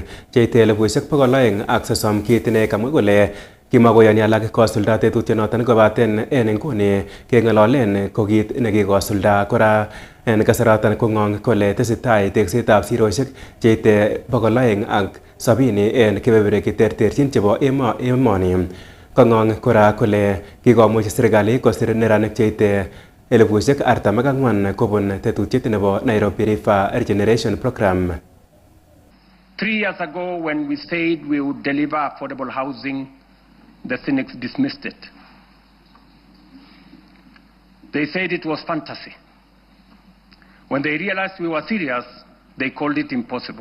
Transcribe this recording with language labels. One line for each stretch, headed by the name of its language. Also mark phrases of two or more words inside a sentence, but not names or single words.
Kalenjin: cheite 230,000 kit ne kamwa kole kimakoyoni alak kosulda tetutyonoton kobaten en inguni keng'ololen ko kit nekikosulda kora en kasaraton kong'ong kole tesetai teksetab sirosiek cheite 270 en kebeberwek cheterterchin chebo emoni. Kong'ong kora kole kikomuch serikali kosir neranik cheite 44,000 kobun tetutiet nebo Nairobi River Regeneration Program.
English: 3 years ago, when we said we would deliver affordable housing, the cynics dismissed it. They said it was fantasy. When they realized we were serious, they called it impossible.